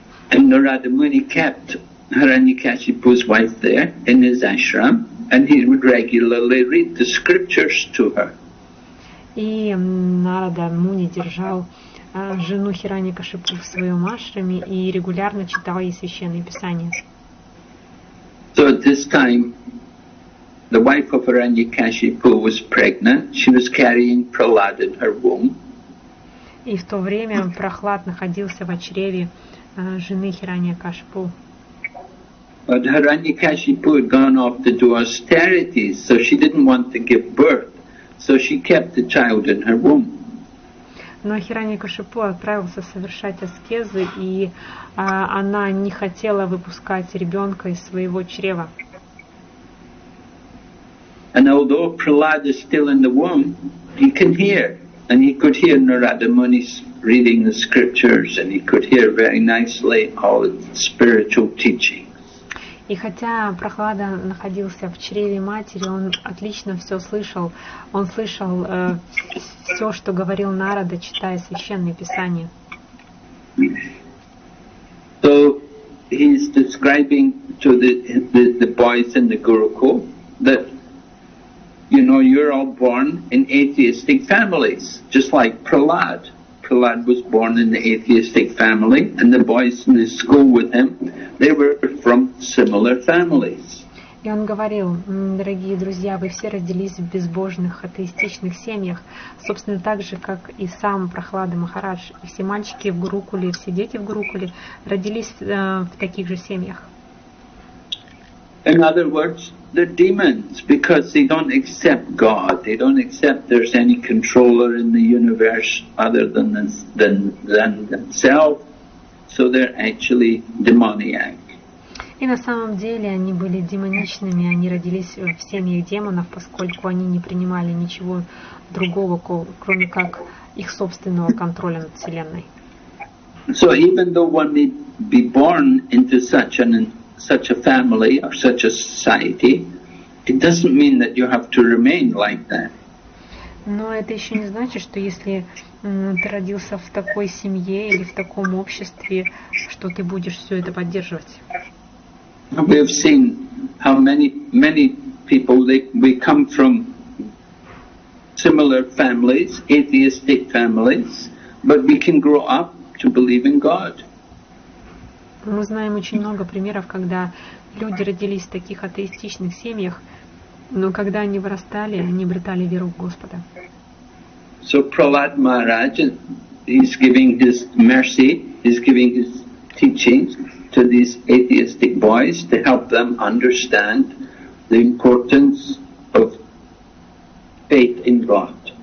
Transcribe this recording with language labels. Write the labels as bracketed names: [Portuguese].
[English] And Narada Muni kept Hiranyakashipu's wife there in his ashram, and he would regularly read the scriptures to her. [Russian] И Нарада Муни держал жену Хираньякашипу в своем ашраме и регулярно читал ей священные писания. [English] So at this time, the wife of Hiranyakashipu was pregnant. She was carrying Prahlad in her womb. [Russian] И в то время Прохлад находился в чреве жены Хираньякашипу. [English] But Hiranyakashipu had gone off to do austerities, so she didn't want to give birth. So she kept the child in her womb. [Russian] Но Хираньякашипу отправился совершать аскезы, и она не хотела выпускать ребенка из своего чрева. [English] And although Prahlad is still in the womb, he can hear. And he could hear Narada Muni reading the scriptures, and he could hear very nicely all the spiritual teaching. [Russian] И хотя Прохлада находился в чреве матери, он отлично все слышал. Он слышал все, что говорил Нарада, читая священные писания. [English] So he's describing to the boys in the Gurukul that, you know, you're all born in atheistic families, just like Prahlad. Prahlad was born in the atheistic family, and the boys in the school with him, they were from similar families. [Russian] И он говорил: дорогие друзья, вы все родились в безбожных, атеистичных семьях, собственно, так же, как и сам Прохлада Махарадж. И все мальчики в Гурукуле, все дети в Гурукуле родились в таких же семьях. [English] In other words, they're demons because they don't accept God. They don't accept there's any controller in the universe other than themselves. So they're actually demoniac. [Russian] И на самом деле они были демоничными, они родились в семьях демонов, поскольку они не принимали ничего другого, кроме как их собственного контроля над Вселенной. [English] So even though one may be born into such a family or such a society, it doesn't mean that you have to remain like that. [Russian] Но это еще не значит, что если ты родился в такой семье или в таком обществе, что ты будешь все это поддерживать. [English] We have seen how many people we come from similar families, atheistic families, but we can grow up to believe in God. [Russian] Мы знаем очень много примеров, когда люди родились в таких атеистичных семьях, но когда они вырастали, они обретали веру в Господа. [English] So Prahlad Maharaj, he's giving his mercy, he's giving his teachings to these atheistic boys to help them understand the importance of faith in God.